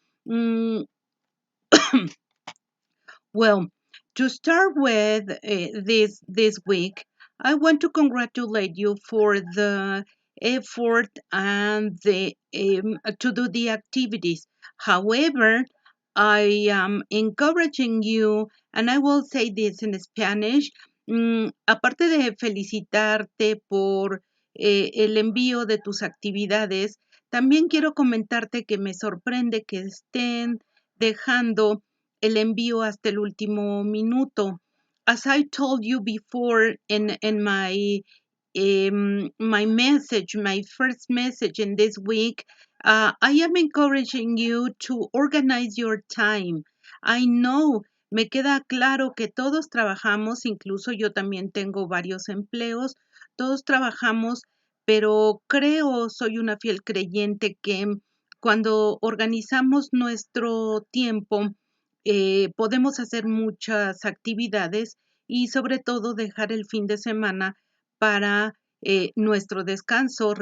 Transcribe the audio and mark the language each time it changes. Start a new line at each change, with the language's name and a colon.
English: Mm, Well, to start with this week, I want to congratulate you for the effort and the to do the activities. However, I am encouraging you, and I will say this in Spanish.
Spanish: Aparte de felicitarte por el envío de tus actividades, también quiero comentarte que me sorprende que estén dejando el envío hasta el último minuto.
English: As I told you before in my message, my first message in this week, I am encouraging you to organize your time. I know,
Spanish: me queda claro que todos trabajamos, incluso yo también tengo varios empleos, todos trabajamos, pero creo, soy una fiel creyente que cuando organizamos nuestro tiempo, podemos hacer muchas actividades y sobre todo dejar el fin de semana para nuestro descanso.